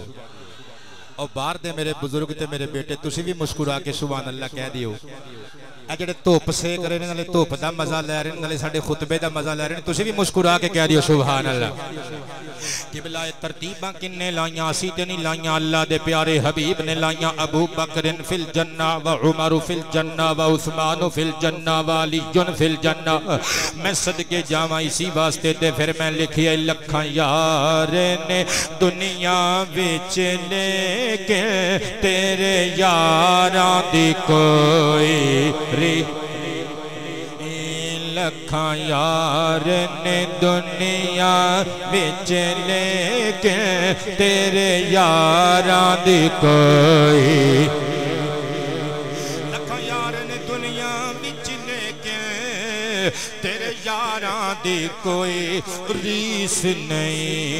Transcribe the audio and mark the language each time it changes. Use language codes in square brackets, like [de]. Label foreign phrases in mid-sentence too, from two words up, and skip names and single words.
[pa] اور باہر دے میرے بزرگ تے میرے بیٹے تسیں بھی مسکرا کے [ar] سبحان الله [pa] کہہ دیو. اے جیہڑے دھپ سیک رہے نے نالے دھپ دا مزا لے رہے نے نالے ساڈے خطبے دا مزا لے رہے نے، تسیں بھی مسکرا کے کہہ دیو [ar] سبحان الله. [pa] قبلہ ترتیباں کنے لائیاں اسیں تے نہیں لائیاں، اللہ دے پیارے حبیب نے لائیاں. [ar] أبو بكرٍ في الجنة وعمر في الجنة وعثمان في الجنة وعليٌّ في الجنة. [pa] میں صدقے جاواں اسی واسطے تے فیر میں لکھیا لکھاں یار نے دنیا وچ لےکے تیرے یاراں دی کوئی لکھاں یار نے دنیا وچ لےکے تیرے یاراں دی کوئی، لکھاں یار نے دنیا وچ لےکے تیرے یاراں دی کوئی ریس نہیں.